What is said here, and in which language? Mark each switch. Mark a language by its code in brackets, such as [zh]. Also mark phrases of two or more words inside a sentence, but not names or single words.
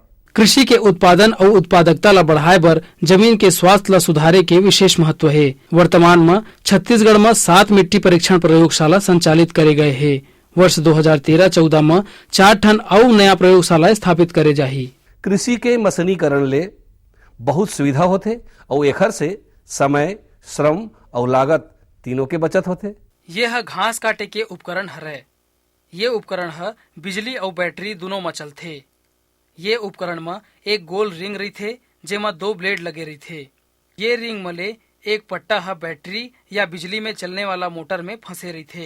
[hne] कृषि के उत्पादन और उत्पादकता ला बढ़ाए बर जमीन के स्वास्थ्य ला सुधारे के विशेष महत्व है। वर्तमान में छत्तीसगढ़ में 7 मिट्टी परीक्षण प्रयोगशाला संचालित करे गए है। वर्ष 2013-14 में 4 ठन और नया प्रयोगशाला स्थापित करे जाही। कृषि के मशीनीकरण ले बहुत सुविधा होथे और एखर से समय, श्रम और लागत तीनों के बचत होथे। यह घास काटे के उपकरण हरे। ये उपकरण है बिजली और बैटरी दोनों में चलथे। ये उपकरण में एक गोल रिंग रही थे, जेमा 2 ब्लेड लगे रही थे। ये रिंग में ले एक पट्टा है बैटरी या बिजली में चलने वाला मोटर में फंसे रही थे।